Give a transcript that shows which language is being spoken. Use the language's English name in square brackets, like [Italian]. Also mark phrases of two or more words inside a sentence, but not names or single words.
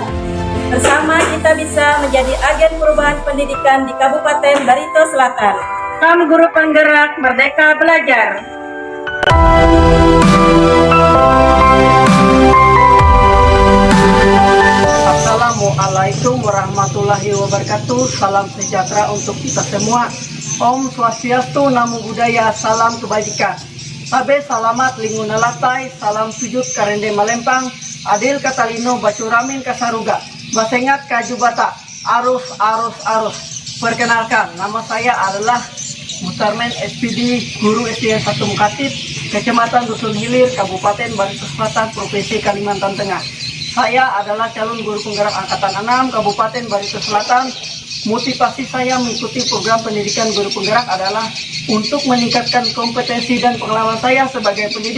[Indonesian] Bersama kita bisa menjadi agen perubahan pendidikan di Kabupaten Barito Selatan. Salam guru penggerak, merdeka belajar. [Arabic] السلام عليكم ورحمة الله وبركاته. [Indonesian] Salam sejahtera untuk kita semua. [Sanskrit] Om Swastiastu, [Pali] Namo Buddhaya, [Indonesian] salam kebajikan. [Ngaju] Sabe salamat linguna latai, salam sujud karende malempang, [Kendayan] adil katalino bacuramin kasaruga, basengat kajubata, [Ngaju] arus arus arus. [Indonesian] Perkenalkan, nama saya adalah Mutarmen SPD, Guru SD 1 Mukatib, Kecamatan Dusun Hilir, Kabupaten Barito Selatan, Provinsi Kalimantan Tengah. Saya adalah calon guru penggerak Angkatan 6 Kabupaten Barito Selatan. Motivasi saya mengikuti program pendidikan guru penggerak adalah untuk meningkatkan kompetensi dan pengalaman saya sebagai pendidik.